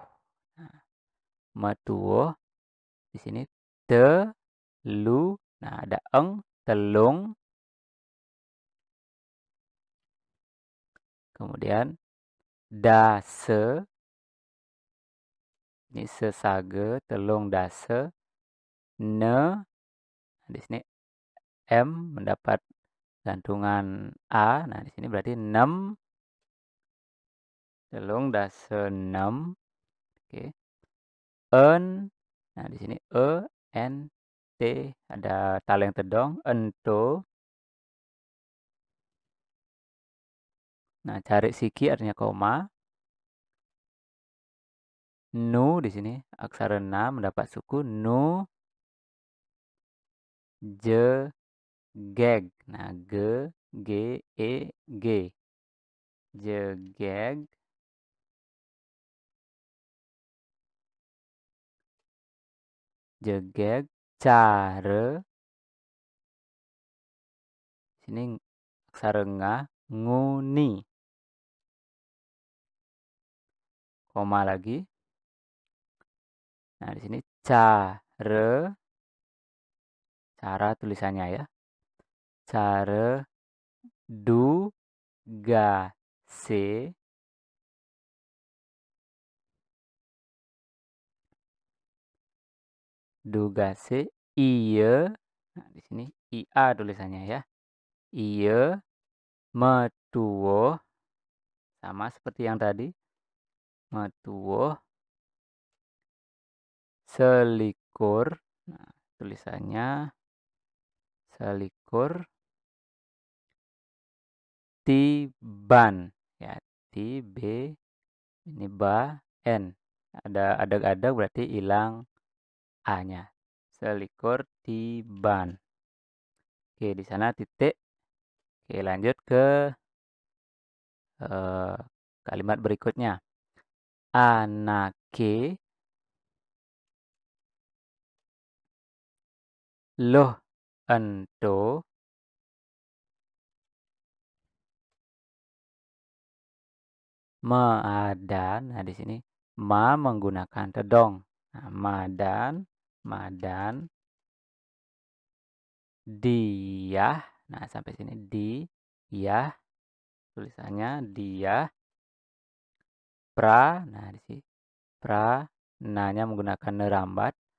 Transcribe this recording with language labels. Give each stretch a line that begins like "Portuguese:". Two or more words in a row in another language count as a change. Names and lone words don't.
Indonesian: Nah, matuo di sini telu. Nah, ada eng, telung. Kemudian dase. Ini
Balinese: sesage, telung dase.
Indonesian: Ne. Di sini M mendapat gantungan A. Nah, di sini berarti 6.
Balinese: Telung dase 6.
Indonesian: Oke. En. Nah, di sini N T ada taleng tedong, ento. Nah,
Balinese: cari siki
Indonesian: artinya koma. Nu di sini aksara na mendapat suku nu.
Balinese: Je geg.
Indonesian: Nah, g g e g.
Balinese: Je geg. Jegeg care. Sini aksara nga nguni. koma lagi.
Indonesian: Nah, di sini cara tulisannya ya.
Balinese: Care dugase iya.
Indonesian: Nah, di sini ia tulisannya ya.
Balinese: Iya metuwo,
Indonesian: sama seperti yang tadi.
Balinese: Metuwo selikur.
Indonesian: Nah, tulisannya
Balinese: selikur tiban
Indonesian: ya, b ini ba n, ada berarti hilang a-nya.
Balinese: Selikur tiban.
Indonesian: Oke, di sana titik. Oke, lanjut ke kalimat berikutnya.
Balinese: Anake loh ento madan.
Indonesian: Nah, di sini ma menggunakan tedong. Nah, madan dia. Nah, sampai sini dia tulisannya dia. Nah, di sini nanya menggunakan nerambat.